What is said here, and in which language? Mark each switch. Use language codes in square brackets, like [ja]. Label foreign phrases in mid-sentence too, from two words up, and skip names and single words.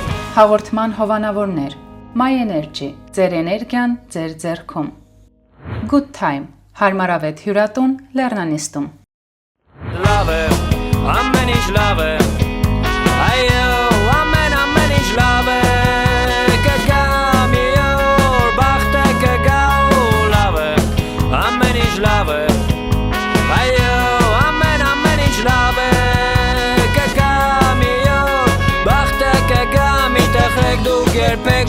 [hy] Հաղորդման հովանավորներ, My Energy, ձեր էներգիան, ձեր ձեռքում։ Good Time, հարմարավետ հյուրատուն, Լեռնանիստում։ [en] Love it, [hy] ամեն ինչ [en] love it, [hy] այո, ամեն ինչ [en] love it, [hy] կգա մի օր, բախտը կգա ու [en] love it, [hy] ամեն ինչ [en] love it, [hy] այո, ամեն ինչ [en] love it, [hy] կգա մի օր, բախտը կգա մի տխրեք դուք երբեք